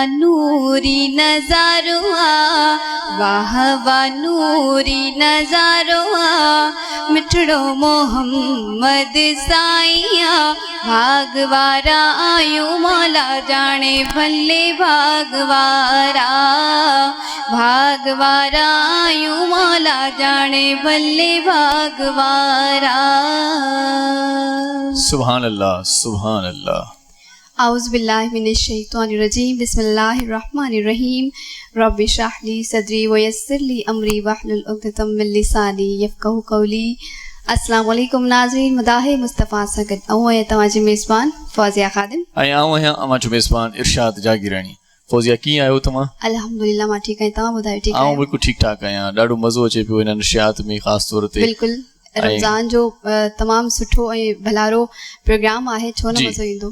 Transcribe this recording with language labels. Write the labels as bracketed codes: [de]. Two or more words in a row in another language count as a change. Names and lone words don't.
[sd] नूरी नज़ारो वाह वाह नूरी नज़ारो मिठड़ो मोहम्मद साईया भागवारा आयूं मौला जाने भले भागवारा भागवारा आयूं मौला जाने भले भागवारा। [ar] سبحان الله سبحان الله. أعوذ بالله من الشيطان الرجيم بسم الله الرحمن الرحيم رب اشرح لي صدري ويسر لي أمري واحلل عقدة من لساني يفقهوا قولي. السلام عليكم [sd] नाज़रीन, मदाहे मुस्तफ़ा सां गॾु आऊं आहियां तव्हांजी मेज़बान फ़ौज़िया ख़ादिम ऐं आऊं आहियां अमांजो मेज़बान इरशाद जागीरानी। फ़ौज़िया कीअं आहियो तव्हां? अल्हम्दुलिल्लाह मां ठीकु आहियां, तव्हां ॿुधायो ठीकु आहियो? आऊं बिल्कुलु ठीकु ठाकु आहियां। ॾाढो मज़ो अचे पियो हिन नशियात में ख़ासि तौर ते। बिल्कुलु रमज़ान जो तमामु सुठो ऐं भलारो प्रोग्राम आहे, छो न मज़ो ईंदो।